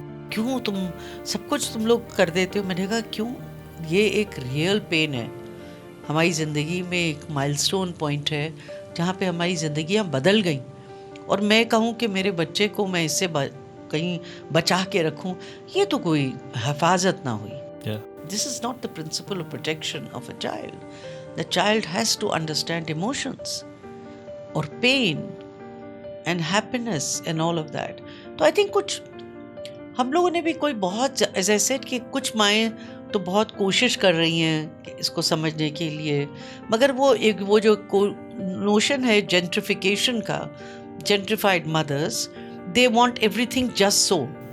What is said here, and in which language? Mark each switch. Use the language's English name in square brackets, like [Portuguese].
[Urdu] کیوں تم سب کچھ تم لوگ کر دیتے ہو؟ میں نے کہا کیوں, یہ ایک ریئل پین ہے ہماری زندگی میں, ایک مائل سٹون پوائنٹ ہے جہاں پہ ہماری زندگیاں بدل گئیں, اور میں کہوں کہ میرے بچے کو میں اس سے کہیں بچا کے رکھوں, یہ تو کوئی حفاظت نہ ہوئی. [English] This is not the principle of protection of a child. The child has to understand emotions or pain and happiness and all of that. [Urdu] تو [English] I think [Urdu] کچھ ہم لوگوں نے بھی کوئی بہت, [English] as I said [Urdu] کہ کچھ مائیں تو بہت کوشش کر رہی ہیں کہ اس کو سمجھنے کے لیے, مگر وہ جو نوشن ہے جینٹریفیکیشن کا, جینٹریفائڈ مدرس, [English] They want everything just so.